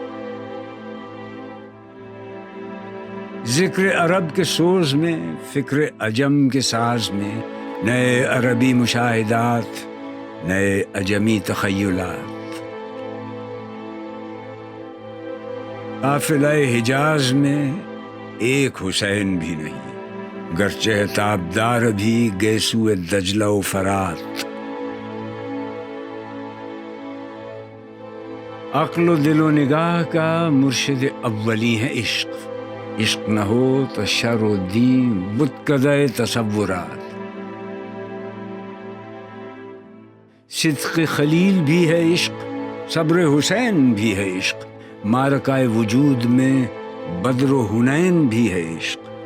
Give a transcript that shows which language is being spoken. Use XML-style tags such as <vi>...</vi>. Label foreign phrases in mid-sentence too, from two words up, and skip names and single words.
<ur>ذکر عرب کے سوز میں، فکر عجم کے ساز میں، نئے عربی مشاہدات، نئے عجمی تخیلات۔ قافلہ حجاز میں ایک حسین بھی نہیں، گرچہ تابدار بھی گیسو دجلہ و فرات۔ عقل و دل و نگاہ کا مرشد اولی ہے عشق، عشق نہ ہو تو شر و دین بت کدہ تصورات۔ صدق خلیل بھی ہے عشق، صبر حسین بھی ہے عشق، معرکہ وجود میں بدر و حنین بھی ہے عشق۔</ur>